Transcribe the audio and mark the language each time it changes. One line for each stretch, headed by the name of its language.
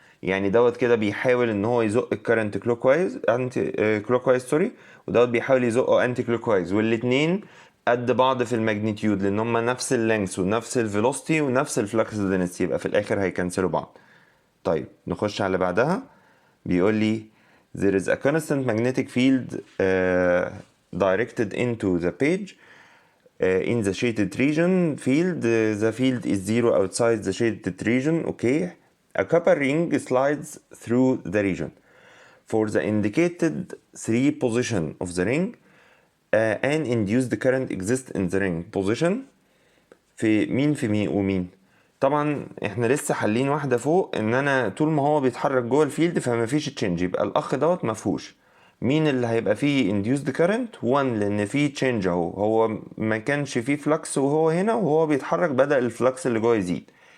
Arabic: يعني دوت كده بيحاول ان هو يزق الكارنت كلوك وايز انتي كلوك وايز سوري، ودوت بيحاول يزقه انتي كلوك وايز، والاتنين قد بعض في الماجنتيود لان هما نفس اللينكس ونفس الفيلوسيتي ونفس الفلكس دينستي، يبقى في الاخر هيكنسلوا بعض. طيب نخش على اللي بعدها. بيقول لي
English: there is a constant magnetic field directed into the page in the shaded region field. The field is zero outside the shaded region. Okay A copper ring slides through the region. For the indicated 3 position of the ring, an induced current exists in the ring position
Arabic: في مين ومين. طبعا احنا لسه حالين واحدة فوق ان انا طول ما هو بيتحرك جوه الفيلد فما فيش تشينج، يبقى الاخ دوت مفهوش. مين اللي هيبقى فيه induced current؟ 1 لان فيه تشينج اهو، هو ما كانش فيه فلكس وهو هنا وهو بيتحرك بدأ الفلكس اللي جوه يزيد.